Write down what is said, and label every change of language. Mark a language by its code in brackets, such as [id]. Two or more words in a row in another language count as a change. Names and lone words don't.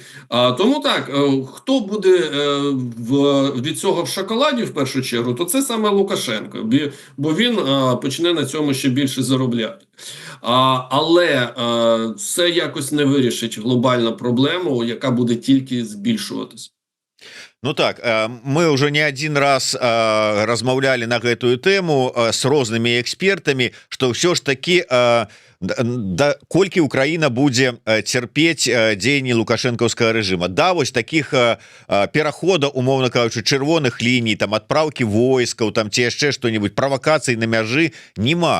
[uk] Тому так, хто буде від цього в шоколаді в першу чергу, то це саме Лукашенко, бо він почне на цьому ще більше заробляти. Але це якось не вирішить глобальну проблему, яка буде тільки збільшуватись. Ну так, [ru] мы уже не один раз [be] размаўлялі на гэтую тэму с рознымі экспертамі, што ўсё ж таки колькі Украіна будзе цярпець дзеянні лукашэнкаўскага рэжыма. Да, вось таких пераходаў, умоўна кажучы, чырвоных ліній, там адпраўкі войскаў, там ці яшчэ што-нибудь, правакацый на мяжы нема.